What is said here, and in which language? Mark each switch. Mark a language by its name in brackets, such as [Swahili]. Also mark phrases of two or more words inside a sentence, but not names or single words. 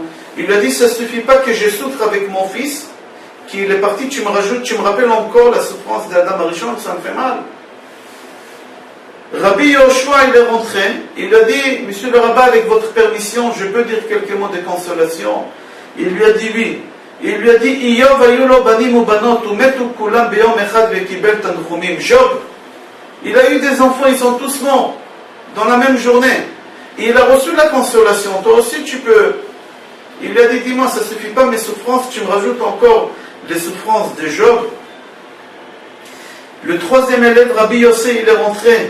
[French] Il lui a dit, ça ne suffit pas que je souffre avec mon fils, qu'il est parti, tu me rappelles encore la souffrance d'Adam Arishon, ça me fait mal. Rabbi Yoshua, il est rentré, il a dit, monsieur le rabbin, avec votre permission, je peux dire quelques mots de consolation? Il lui a dit oui. Il lui a dit, [Hebrew] איוב היו לו בנים ובנות ומתו כולם ביום אחד וקיבל תנחומים. [French] Job, il a eu des enfants, ils sont tous morts dans la même journée. Et il a reçu la consolation. Toi aussi, tu peux. Il lui a dit, dis-moi, ça ne suffit pas mes souffrances, tu me rajoutes encore les souffrances de Job. Le troisième élève, Rabbi Yossé, il est rentré.